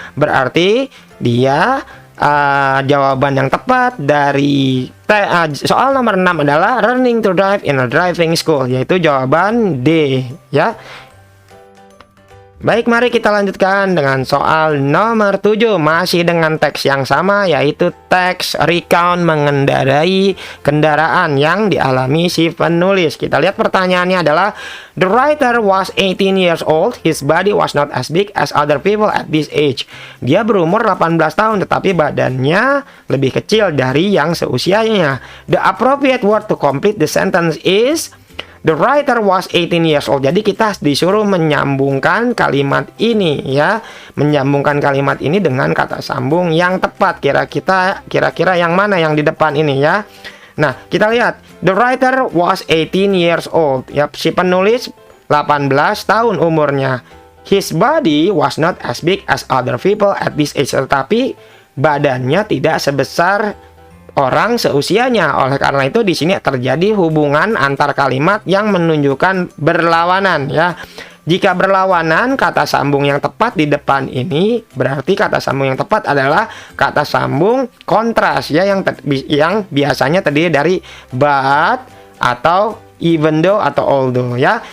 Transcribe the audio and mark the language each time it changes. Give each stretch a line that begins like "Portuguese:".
Indonesian: Berarti dia jawaban yang tepat dari soal nomor 6 adalah
English: learning to drive in a driving school,
Indonesian: yaitu jawaban D, ya. Baik, mari kita lanjutkan dengan soal nomor 7. Masih dengan teks yang sama, yaitu teks recount, mengendarai kendaraan yang dialami si penulis. Kita lihat pertanyaannya adalah,
English: the writer was 18 years old, his body was not as big as other people at this age.
Indonesian: Dia berumur 18 tahun, tetapi badannya lebih kecil dari yang seusianya.
English: The appropriate word to complete the sentence is the writer was 18 years old.
Indonesian: Jadi kita disuruh menyambungkan kalimat ini, ya. Menyambungkan kalimat ini dengan kata sambung yang tepat. Kira-kira yang mana yang di depan ini, ya. Nah, kita lihat.
English: The writer was 18 years old.
Indonesian: Ya, si penulis 18 tahun umurnya.
English: His body was not as big as other people at this age.
Indonesian: Tetapi badannya tidak sebesar orang seusianya. Oleh karena itu di sini terjadi hubungan antar kalimat yang menunjukkan berlawanan, ya. Jika berlawanan, kata sambung yang tepat di depan ini berarti kata sambung yang tepat adalah kata sambung kontras, ya, yang biasanya terdiri dari but atau even though atau although, ya.